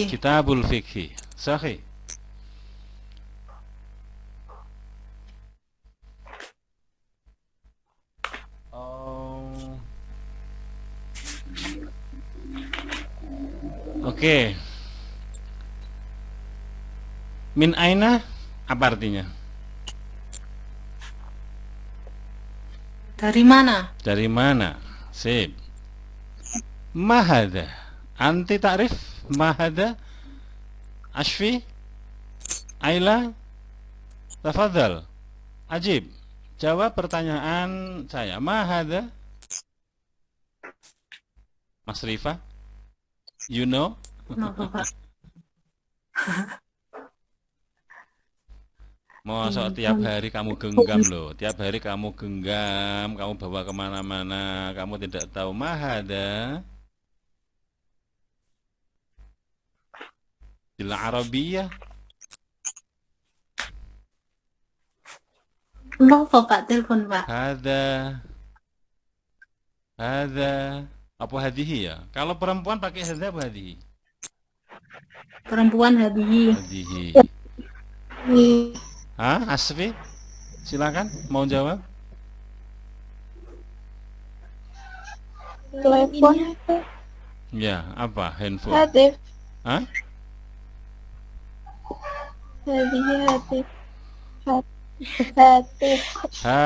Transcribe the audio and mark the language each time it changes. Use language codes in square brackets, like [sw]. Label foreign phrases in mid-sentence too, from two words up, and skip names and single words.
[ar] Kitabul Fikih. Sahih. Oke. Min aina [id] apa artinya? Dari mana? Dari mana? Sip. [ar] Mahada. Anti ta'rif mahada? Ashfi? Aila? Tafadhal. Ajib. [id] Jawab pertanyaan saya. Mahada? Mas Rifa? [en] You know? [jv] Nopo Pak? [id] Masa tiap hari kamu genggam loh, tiap hari kamu genggam, kamu bawa kemana-mana, kamu tidak tahu mahada. [ar] Bil Arabiyah. [jv] Nopo Pak? Telepon Pak. [id] Hada. Apa hadihi ya? Kalau perempuan pakai hada apa hadihi? Perempuan hadihi. [ar] Hadihi. Hah? Asfi? [id] Silakan, mau jawab? Telepon. Ya, apa? Handphone. [ar] Hatif. Hah? Hatif. Hatif.